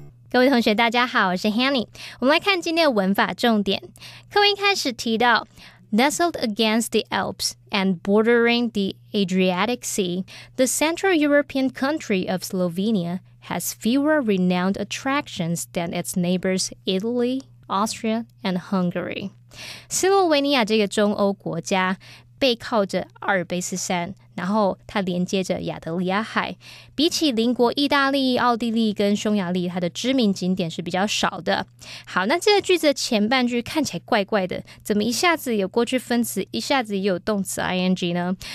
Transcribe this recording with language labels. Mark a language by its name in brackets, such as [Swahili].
[Chinese] 各位同学大家好，我是 Hanny。我们来看今天的文法重点。课文一开始提到 [English] Nestled against the Alps and bordering the Adriatic Sea, the Central European country of Slovenia has fewer renowned attractions than its neighbors Italy, Austria, and Hungary. [Chinese] 斯洛维尼亚这个中欧国家背靠着阿尔卑斯山，然后它连接着亚得里亚海，比起邻国意大利、奥地利跟匈牙利，它的知名景点是比较少的。好，那这个句子的前半句看起来怪怪的，怎么一下子有过去分词，一下子也有动词 ing 呢？